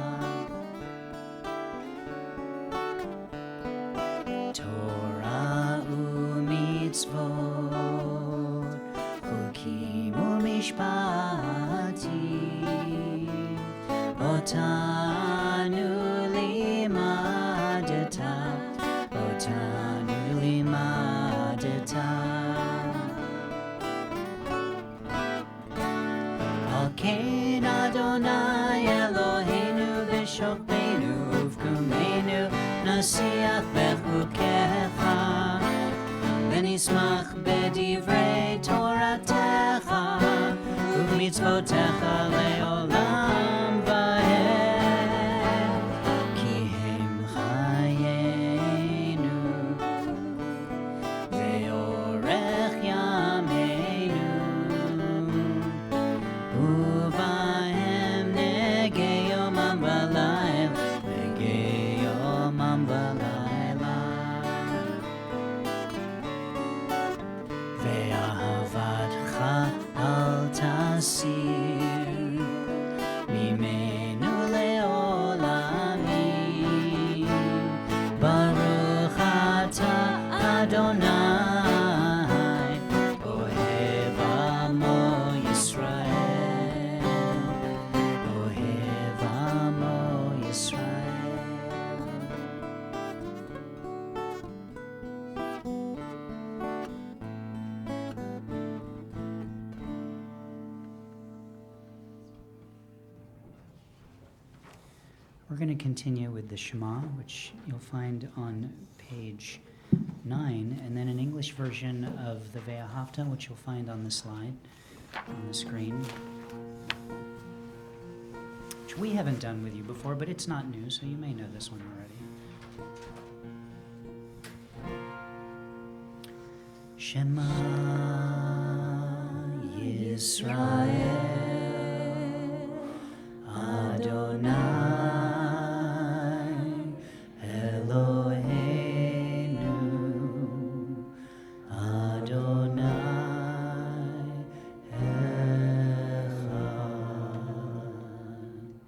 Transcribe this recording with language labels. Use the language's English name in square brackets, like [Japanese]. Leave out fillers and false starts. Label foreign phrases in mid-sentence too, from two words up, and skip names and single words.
[Hebrew] תורה ומצוות, חוקים ומשפטים, אותנו למדת, אותנו למדת. על כן אדוני אלוהינו בשכבנו ובקומנו נשיח בחוקיך ונשמח בדברי תורתך ומצוותיך לעולם ועד כי הם חיינו ואורך ימינו ובהם נהגה יומם ולילה נהגה יומם ולילה ואהבתך אל תסיר ממנו לעולמים ברוך אתה אדוני אוהב עמו ישראל אוהב עמו ישראל. [English] We're going to continue with the Shema, which you'll find on page 9, and then an English version of the Ve'ahavta, which you'll find on the slide, on the screen, which we haven't done with you before, but it's not new, so you may know this one already. [Hebrew] שמע ישראל, אדוני אלוהינו, אדוני אחד.